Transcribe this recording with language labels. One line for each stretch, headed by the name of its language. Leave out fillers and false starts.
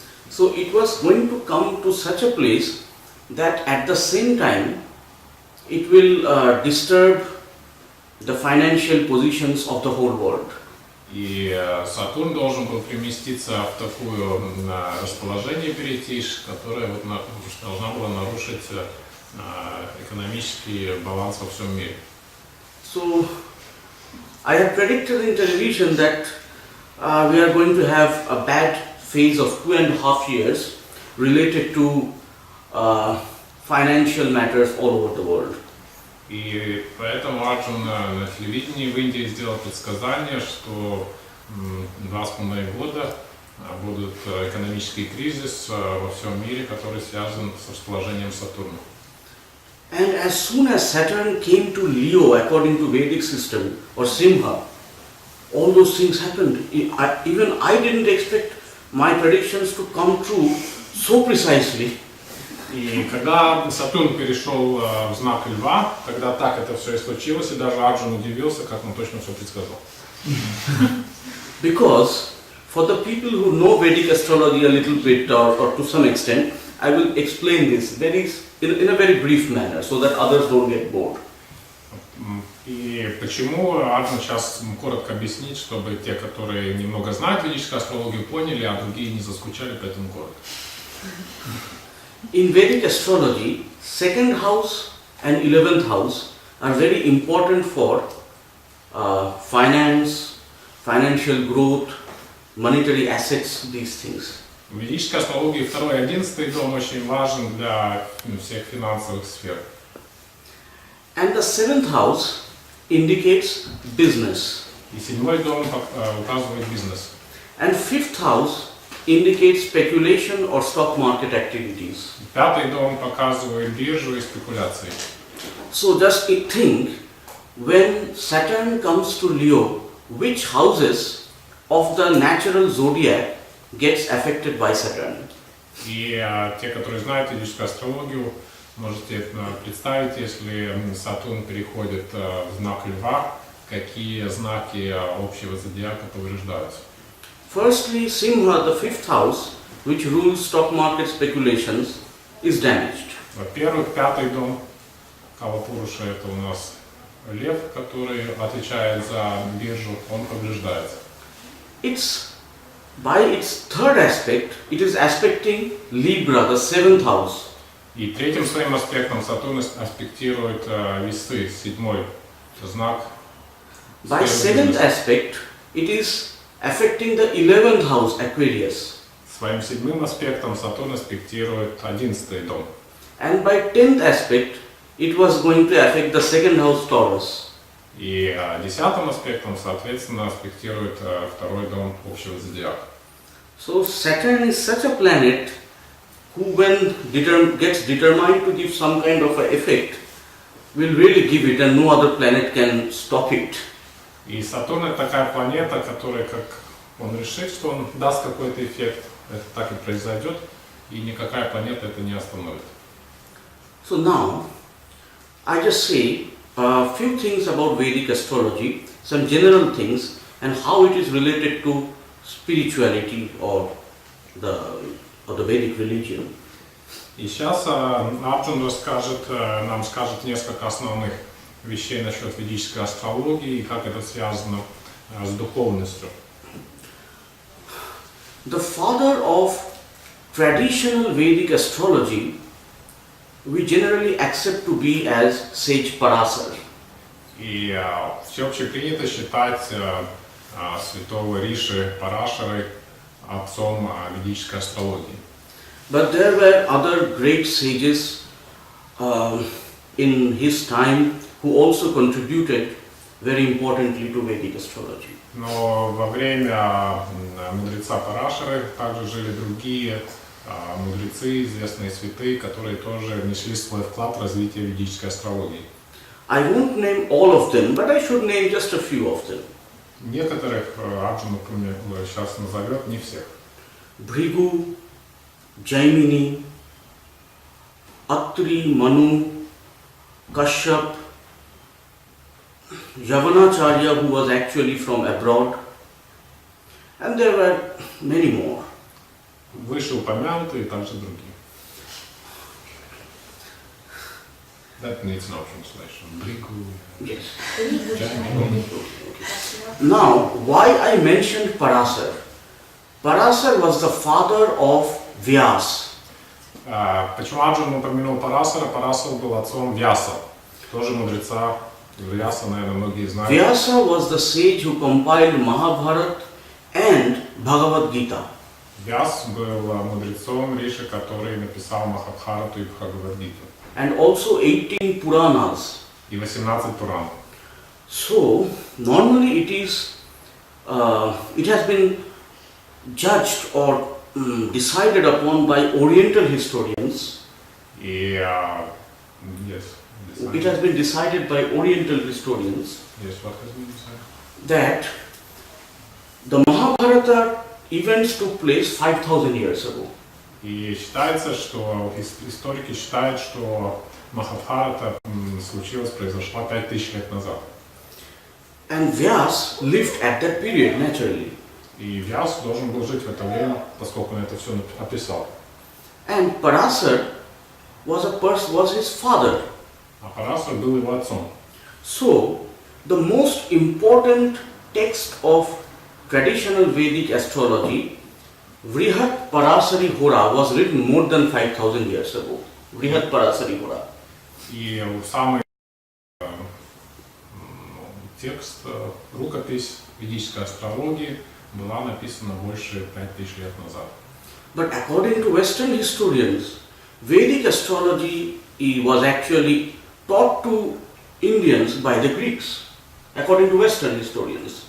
English: So it was going to come to such a place that at the same time it will disturb the financial positions of the whole world.
Russian: И Сатурн должен был переместиться в такое расположение, перейти, которое вот должна была нарушить экономический баланс во всем мире.
English: So I have predicted in television that we are going to have a bad phase of 2.5 years related to financial matters all over the world.
Russian: И поэтому Арджун на телевидении в Индии сделал предсказание, что 2,5 года будут экономический кризис во всем мире, который связан с расположением Сатурна.
English: And as soon as Saturn came to Leo according to Vedic system or Simha, all those things happened. Even I didn't expect my predictions to come true so precisely.
Russian: И когда Сатурн перешел в знак Льва, тогда так это все и случилось, и даже Арджун удивился, как он точно все предсказал.
English: Because for the people who know Vedic astrology a little bit or to some extent, I will explain this in a very brief manner so that others don't get bored.
Russian: И почему Арджун сейчас коротко объяснить, чтобы те, которые немного знают ведическую астрологию, поняли, а другие не заскучали, поэтому коротко.
English: In Vedic astrology, second house and 11th house are very important for finance, financial growth, monetary assets, these things.
Russian: В ведической астрологии 2 и 11 дом очень важен для всех финансовых сфер.
English: And the 7th house indicates business.
Russian: И 7 дом указывает бизнес.
English: And 5th house indicates speculation or stock market activities.
Russian: 5 дом показывает биржу и спекуляции.
English: So just think, when Saturn comes to Leo, which houses of the natural zodiac gets affected by Saturn?
Russian: И те, которые знают ведическую астрологию, можете представить, если Сатурн переходит в знак Льва, какие знаки общего зодиака повреждаются.
English: Firstly, Simha, the 5th house, which rules stock market speculations, is damaged.
Russian: Во-первых, 5 дом Калапуруша, это у нас лев, который отвечает за биржу, он повреждается.
English: By its third aspect, it is aspecting Libra, the 7th house.
Russian: И третьим своим аспектом Сатурн аспектирует весы, 7 знак.
English: By 7th aspect, it is affecting the 11th house, Aquarius.
Russian: Своим 7 аспектом Сатурн аспектирует 11 дом.
English: And by 10th aspect, it was going to affect the 2nd house, Taurus.
Russian: И 10 аспектом, соответственно, аспектирует 2 дом общего зодиака.
English: So Saturn is such a planet who, when gets determined to give some kind of an effect, will really give it, and no other planet can stop it.
Russian: И Сатурн это такая планета, которая, как он решит, что он даст какой-то эффект, это так и произойдет, и никакая планета это не остановит.
English: So now, I just say a few things about Vedic astrology, some general things, and how it is related to spirituality or the Vedic religion.
Russian: И сейчас Арджун нам скажет несколько основных вещей насчет ведической астрологии и как это связано с духовностью.
English: The father of traditional Vedic astrology we generally accept to be as sage Pavasara.
Russian: И всеобще принято считать святого Риши Парашары отцом ведической астрологии.
English: But there were other great sages in his time who also contributed very importantly to Vedic astrology.
Russian: Но во время мудреца Парашары также жили другие мудрецы, известные святые, которые тоже внесли свой вклад в развитие ведической астрологии.
English: I won't name all of them, but I should name just a few of them.
Russian: Некоторых Арджун, например, сейчас назовет, не всех.
English: Bhrigu, Jaimini, Atri, Manu, Kashyap, Yavanacharya, who was actually from abroad, and there were many more.
Russian: Вышеупомянутые и также другие.
English: That needs no translation. Bhrigu. Yes. Jaimini. Now, why I mentioned Pavasara? Pavasara was the father of Vyas.
Russian: Почему Арджун упомянул Павасара? Павасар был отцом Вьяса, тоже мудреца. Вьяса, наверное, многие знают.
English: Vyasa was the sage who compiled Mahabharata and Bhagavad Gita.
Russian: Вьяс был мудрецом Риши, который написал Махабхарату и Бхагавад-гиту.
English: And also 18 Puranas.
Russian: И 18 Пуран.
English: So, normally it has been judged or decided upon by Oriental historians.
Russian: И,
English: yes, It has been decided by Oriental historians yes, what has been decided? that the Mahabharata events took place 5,000 years ago.
Russian: И считается, что историки считают, что Махабхарата произошла 5000 лет назад.
English: And Vyas lived at that period naturally.
Russian: И Вьяс должен был жить в это время, поскольку он это все описал.
English: And Parasar was his father.
Russian: А Парасар был его отцом.
English: So, the most important text of traditional Vedic astrology, Vrihat Parasari Hora, was written more than 5000 years ago. Vrihat Parasari Hora.
Russian: И самый текст, рукопись ведической астрологии была написана больше 5000 лет назад.
English: But according to Western historians, Vedic astrology was actually taught to Indians by the Greeks, according to Western historians.